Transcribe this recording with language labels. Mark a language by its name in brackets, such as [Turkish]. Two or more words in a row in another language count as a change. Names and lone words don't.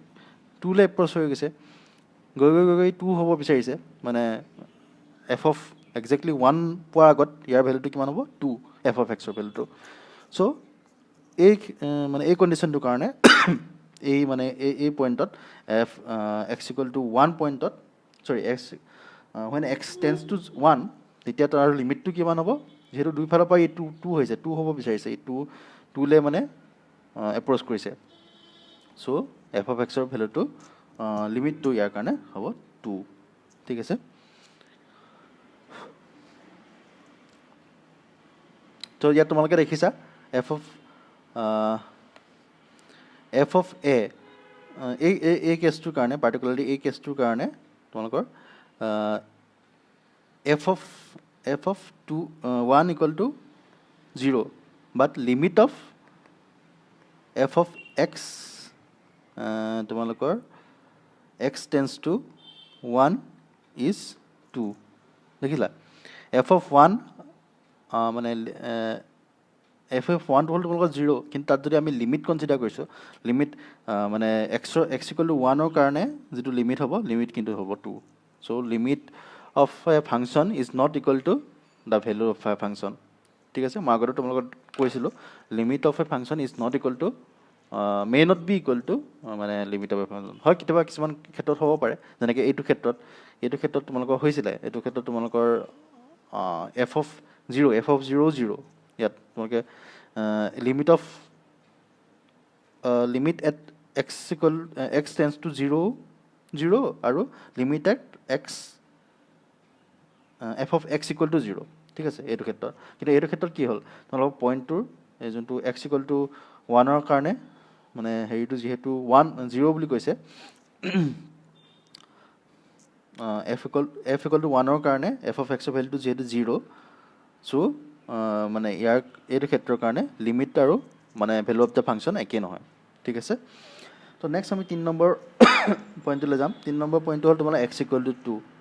[Assamese] 2লৈ এপ্ৰ'চ হৈ গৈছে গৈ 2 হ'ব বিচাৰিছে মানে [English] f of exactly [Assamese] 1 পোৱাৰ আগত ইয়াৰ ভেলুটো কিমান হ'ব 2 এফ [English] of xৰ [Assamese] ভেলুটো চ' এই কণ্ডিশ্যনটোৰ কাৰণে এই পইণ্টত [English] x equal to 1 [Assamese] পইণ্টত চৰি when [English] x tends to 1 [Assamese] তেতিয়া তাৰ লিমিটটো কিমান হ'ব যিহেতু দুইফালৰ পৰা এই 2 হৈছে 2 হ'ব বিচাৰিছে এই 2লৈ মানে এপ্ৰ'চ কৰিছে চ' [English] f of xৰ [Assamese] ভেলুটো লিমিটটো ইয়াৰ কাৰণে হ'ব 2 ঠিক আছে তো ইয়াত তোমালোকে দেখিছা [English] f of a [Assamese] এই কেছটোৰ কাৰণে পাৰ্টিকুলাৰলি এই কেছটোৰ কাৰণে তোমালোকৰ [English] f of 1 equal to 0 but limit of f of x [Assamese] তোমালোকৰ [English] x tends to 1 is 2 দেখিলা f of 1 মানে f of 1 [Assamese] টো হ'ল তোমালোকৰ 0 কিন্তু তাত যদি আমি লিমিট কনসিডাৰ কৰিছো লিমিট মানে [English] x equal to 1 [Assamese] ৰ কাৰণে যেটো লিমিট হ'ব লিমিট কিন্তু হ'ব 2 [English] so limit of a function [Assamese] is not equal to the value of a function ঠিক আছে মই আগতে তোমালোকক কৈছিলো [English] limit of a function is not equal to may not be equal to [Assamese] মানে [English] limit of a function [Assamese] হয় কিবা কিছুমান ক্ষেত্ৰত হ'ব পাৰে যেনেকৈ এইটো ক্ষেত্ৰত তোমালোকৰ হৈছিলে এইটো ক্ষেত্ৰত তোমালোকৰ [English] f of 0 [Assamese] 0 ইয়াত তোমালোকে [English] limit at x tends to 0 0 [Assamese] আৰু [English] limit at f of x equal to 0 [Assamese] ঠিক আছে এইটো ক্ষেত্ৰত কিন্তু এইটো ক্ষেত্ৰত কি হ'ল তোমালোকৰ পইণ্টটোৰ এই যোনটো [English] x equal to 1 [Assamese] ৰ কাৰণে মানে হেৰিটো যেহেতু 1 0 বুলি কৈছে [English] f equal to 1 [Assamese] ৰ কাৰণে [English] f of x [Assamese] ৰ ভ্যালুটো যেহেতু 0 so মানে ইয়াৰ এইটো ক্ষেত্ৰৰ কাৰণে লিমিট আৰু মানে [English] value of the function [Assamese] একে নহয় ঠিক আছে তো নেক্সট আমি 3 নম্বৰ পইণ্টলৈ যাম 3 নম্বৰ পইণ্টটো হ'ল তোমাৰ [English] x equal to 2